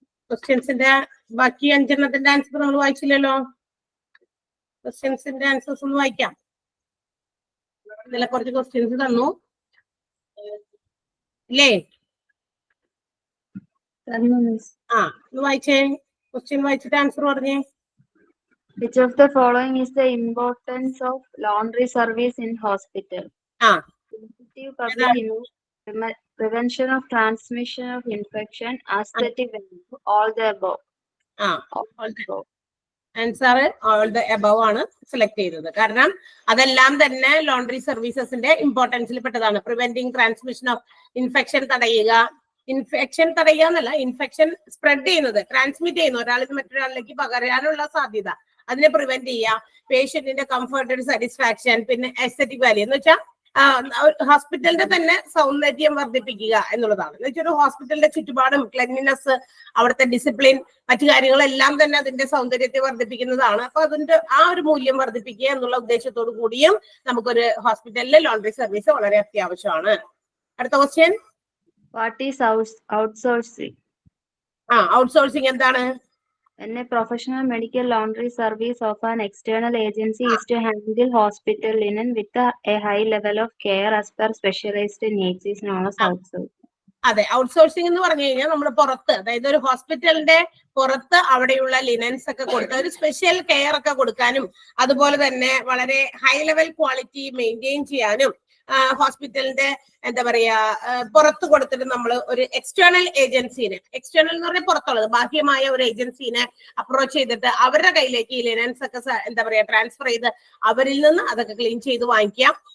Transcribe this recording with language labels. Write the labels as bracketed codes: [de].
[ml] ക്വസ്റ്റ്യൻസിന്റെ ബാക്കി 5 ആൻസർ നമ്മൾ വായിച്ചില്ലല്ലോ. ക്വസ്റ്റ്യൻസിന്റെ ആൻസേഴ്സ് ഒന്ന് വായിക്കാം. ഇന്നലെ കുറച്ച് ക്വസ്റ്റ്യൻസ് തന്നു ഇല്ലേ? ഒന്ന് വായിച്ചേ. ക്വസ്റ്റ്യൻ വായിച്ചിട്ട് ആൻസർ പറഞ്ഞേ. [en] Which of the following is the importance of laundry service in hospital? Effective public health, prevention of transmission of infection, aesthetic value, all the above. [ml] Answer all the above ആണ് select ചെയ്തത്. കാരണം അതെല്ലാം തന്നെ laundry സർവീസസിന്റെ ഇമ്പോർട്ടൻസിൽ പെട്ടതാണ്. Preventing transmission of infection തടയുക, infection തടയുക എന്നല്ല, infection spread ചെയ്യുന്നത്, ട്രാൻസ്മിറ്റ് ചെയ്യുന്നു, ഒരാളിൽ മറ്റൊരാളിലേക്ക് പകരാനുള്ള സാധ്യത, അതിനെ പ്രിവെന്റ് ചെയ്യുക. പേഷ്യന്റിന്റെ കംഫർട്ട്, സാറ്റിസ്ഫാക്ഷൻ, പിന്നെ എസ്തെറ്റിക് വാല്യൂ എന്ന് വെച്ചാൽ ഹോസ്പിറ്റലിന്റെ തന്നെ സൗന്ദര്യം വർദ്ധിപ്പിക്കുക എന്നുള്ളതാണ്. എന്ന് വെച്ചാൽ ഒരു ഹോസ്പിറ്റലിന്റെ ചുറ്റുപാടും ക്ലെൻലിനെസ്, അവിടുത്തെ ഡിസിപ്ലിൻ, മറ്റു കാര്യങ്ങളെല്ലാം തന്നെ അതിന്റെ സൗന്ദര്യത്തെ വർദ്ധിപ്പിക്കുന്നതാണ്. അപ്പൊ അതിന്റെ ആ ഒരു മൂല്യം വർദ്ധിപ്പിക്കുക എന്നുള്ള ഉദ്ദേശത്തോടു കൂടിയും നമുക്കൊരു ഹോസ്പിറ്റലിലെ ലോണ്ടറി സർവീസ് വളരെ അത്യാവശ്യമാണ്. അടുത്ത question. [en] What is outsourcing? [ml] Outsourcing എന്താണ്? [en] When a professional medical laundry service of an external agency is to handle hospital linen with a high level of care as per specialized needs is known as outsourcing. [ml] അതെ, outsourcing എന്ന് പറഞ്ഞു കഴിഞ്ഞാൽ നമ്മൾ പുറത്ത്, അതായത് ഒരു ഹോസ്പിറ്റലിന്റെ പുറത്ത് അവിടെയുള്ള ലിനൻസ് ഒക്കെ കൊടുത്ത് ഒരു സ്പെഷ്യൽ കെയർ ഒക്കെ കൊടുക്കാനും അതുപോലെ തന്നെ വളരെ ഹൈ ലെവൽ ക്വാളിറ്റി മെയിൻറ്റെയിൻ ചെയ്യാനും ഹോസ്പിറ്റലിന്റെ എന്താ പറയാ പുറത്ത് കൊടുത്തിട്ട് നമ്മൾ ഒരു എക്സ്റ്റേണൽ ഏജൻസിനെ, എക്സ്റ്റേണൽ എന്ന് പറഞ്ഞാൽ പുറത്തുള്ളത്, ബാഹ്യമായ ഒരു ഏജൻസിനെ അപ്രോച്ച് ചെയ്തിട്ട് അവരുടെ കയ്യിലേക്ക് ഈ ലിനൻസ് ഒക്കെ എന്താ പറയാ ട്രാൻസ്ഫർ ചെയ്ത് അവരിൽ നിന്ന് അതൊക്കെ ക്ലീൻ ചെയ്ത് വാങ്ങിക്കാം.